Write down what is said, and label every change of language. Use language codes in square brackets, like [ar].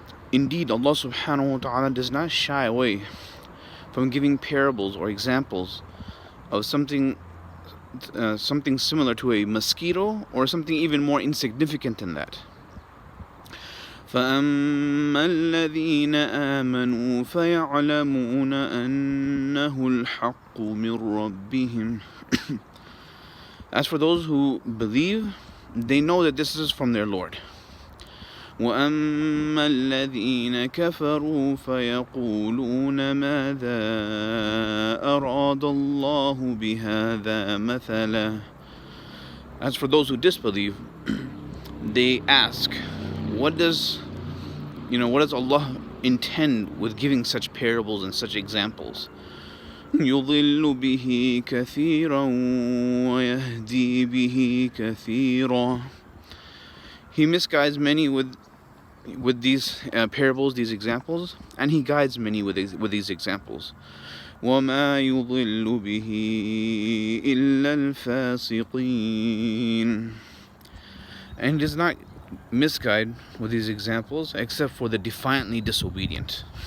[en] Indeed, Allah subhanahu wa ta'ala does not shy away from giving parables or examples of something similar to a mosquito or something even more insignificant than that. [ar] فأما الذين آمنوا فيعلمون أنه الحق من ربهم. [en] As for those who believe, they know that this is from their Lord. [ar] وأما الذين كفروا فيقولون ماذا أراد الله بهذا مثلا. [en] As for those who disbelieve, they ask, what does Allah intend with giving such parables and such examples? [ar] يضل به كثيرا ويهدي به كثيرا. [en] He misguides many with these parables, these examples, and he guides many with these examples. [ar] وما يضل به إلا الفاسقين. [en] And he does not misguide with these examples except for the defiantly disobedient.